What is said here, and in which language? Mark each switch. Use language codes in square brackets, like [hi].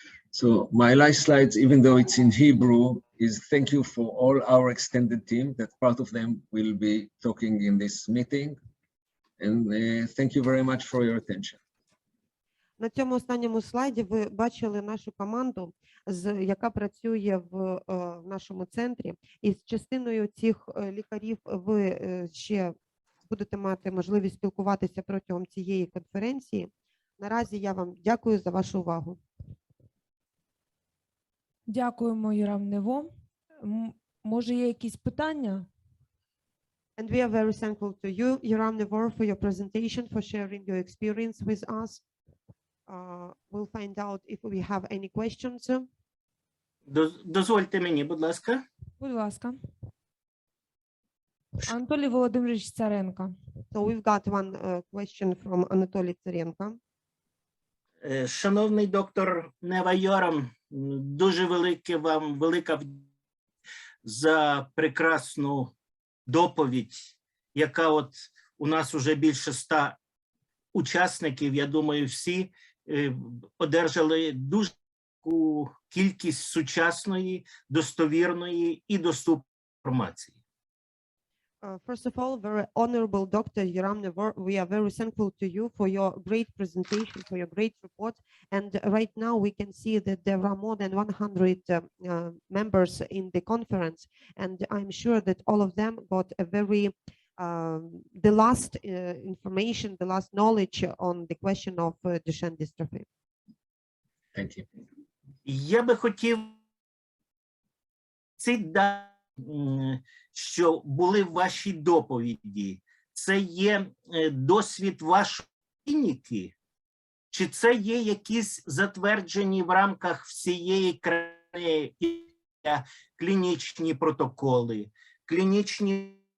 [en] So my last slides, even though it's in Hebrew, is thank you for all our extended team, that part of them will be talking in this meeting. And thank you very much for your attention. [uk] На цьому останньому слайді ви бачили нашу команду, яка працює в нашому центрі. І з частиною цих лікарів ви ще будете мати можливість спілкуватися протягом цієї конференції. Наразі я вам дякую за вашу увагу. Дякуємо, Йорам Нево. Може, є якісь питання? [en] And we are very thankful to you, Йорам Нево, for your presentation, for sharing your experience with us. We'll find out if we have any questions. [uk] Дозвольте мені, будь ласка. Будь ласка. Анатолій Володимирович Царенко. [en] So we've got one question from Анатолій Царенко. [uk] Шановний доктор Нева Йорам, дуже велика вдячність за прекрасну доповідь, яка от у нас уже більше 100 учасників, я думаю, всі одержали дуже велику кількість сучасної, достовірної і доступної інформації. [en] First of all, very honorable Dr. Yörам Nevo, we are very thankful to you for your great presentation, for your great report. And right now we can see that there are more than 100 members in the conference, and I'm sure that all of them got a very the last information, the last knowledge on the question of Duchenne dystrophy. Thank you. [uk] Я би хотів ці дані, що були в вашій доповіді, це є досвід вашої клініки, чи це є якісь затверджені в рамках всієї країни клінічні протоколи, клінічні